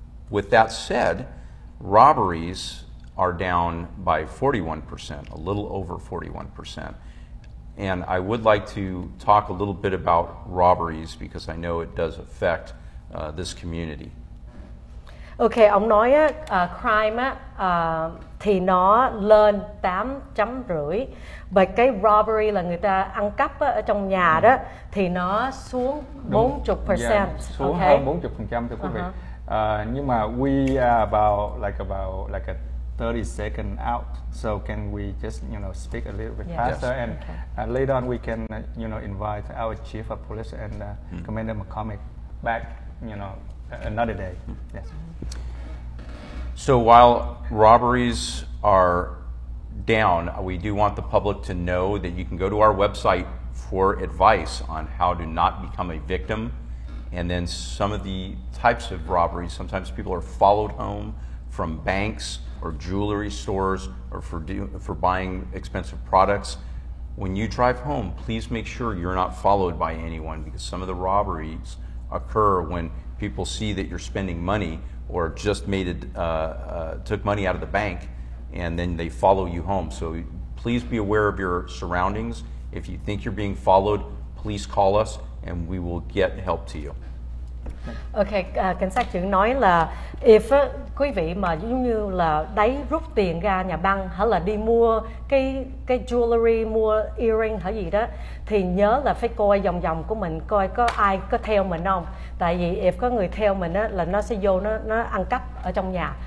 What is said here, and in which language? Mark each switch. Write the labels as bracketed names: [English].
[English] With that said, robberies are down by 41%, a little over 41%. And I would like to talk a little bit about robberies because I know it does affect this community. [Vietnamese] Ok, ông nói crime thì nó lên 8.5, và cái robbery là người ta ăn cắp ở trong nhà đó thì nó xuống 40%. Yeah, xuống hơn 40%, thưa quý vị. Nhưng mà [English] we are about like a 30 second out, so can we just speak a little bit faster, yes. And later on we can invite our Chief of Police and Commander McCormick back another day. Yes. So while robberies are down, we do want the public to know that you can go to our website for advice on how to not become a victim. And then some of the types of robberies, sometimes people are followed home from banks or jewelry stores or for buying expensive products. When you drive home, please make sure you're not followed by anyone, because some of the robberies occur when people see that you're spending money or just took money out of the bank, and then they follow you home. So please be aware of your surroundings. If you think you're being followed, please call us and we will get help to you. [Vietnamese] Ok, cảnh sát trưởng nói là if quý vị mà giống như là rút tiền ra nhà băng hay là đi mua cái jewelry, mua earring hay gì đó, thì nhớ là phải coi vòng vòng của mình, coi có ai có theo mình không. Tại vì if có người theo mình á, là nó sẽ vô nó ăn cắp ở trong nhà.